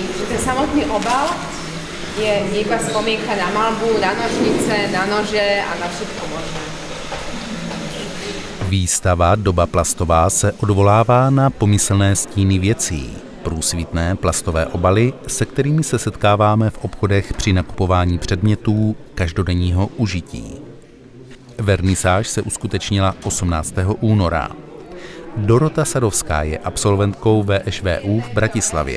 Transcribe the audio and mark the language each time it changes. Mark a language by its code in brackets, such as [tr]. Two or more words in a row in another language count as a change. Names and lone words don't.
[sk] Ten samotný obal je iba spomienka na maľbu, na nožnice, na nože a na všetko možné. [cs] Výstava Doba plastová se odvolává na pomyslné stíny věcí, průsvitné plastové obaly, se kterými se setkáváme v obchodech při nakupování předmětů každodenního užití. Vernisáž se uskutečnila 18. února. Dorota Sadovská je absolventkou VŠVU v Bratislavě.